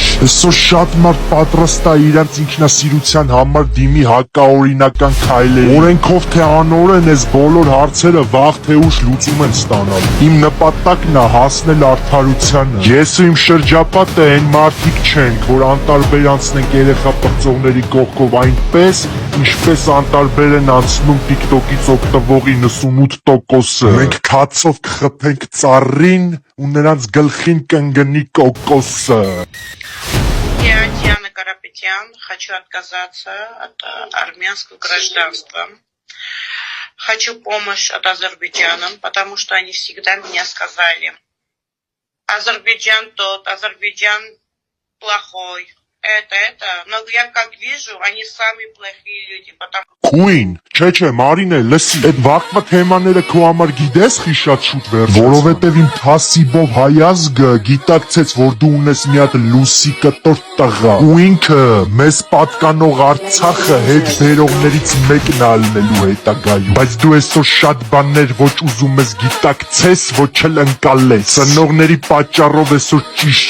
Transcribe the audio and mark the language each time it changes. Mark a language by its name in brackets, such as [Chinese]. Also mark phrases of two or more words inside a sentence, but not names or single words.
[Armenian] Այսօր շատ մարդ պատրաստ է իրանց ինքնասիրության համար դիմի հակաօրինական քայլերի։ Օրենքով թե անօրեն այս բոլոր հարցերը վաղ թե ուշ լուծում են ստանալ։ Իմ նպատակն է հասնել արդարությանը։ Ես ու իմ շրջապատը այն մարդիկ չենք, որ անտարբեր անցնենք երեխա պղծողների կողքով այնպես, ինչպես անտարբեր են անցնում TikTok-ից օգտվող 98%-ը։ Մենք քացով կխփենք ծառին ու նրանց գլխին կընկնի կոկոսը։ [Russian] Я Диана Карапетян, хочу отказаться от армянского гражданства. Хочу помощь от Азербайджана, потому что они всегда меня сказали: Азербайджан тот, Азербайджан плохой. Но я как вижу, они сами плохие люди, потому [Armenian] Քույն, չէ, Մարինե, լսի, այդ վաղվա թեմաները քո համար գիտես խի շատ շուտ վերջացան, որովհետև իմ թասիբով հայազգը գիտակցեց, որ դու ունես մի հատ լուսի կտոր տղա, ու ինքը մեզ պատկանող Արցախը հետ բերողներից մեկն է ալնելու հետագայում, բայց դու այսօր շատ բաներ ոչ ուզում ես գիտակցես, ոչ էլ ընկալես, ծնողների պատճառով այսօր ճիշտ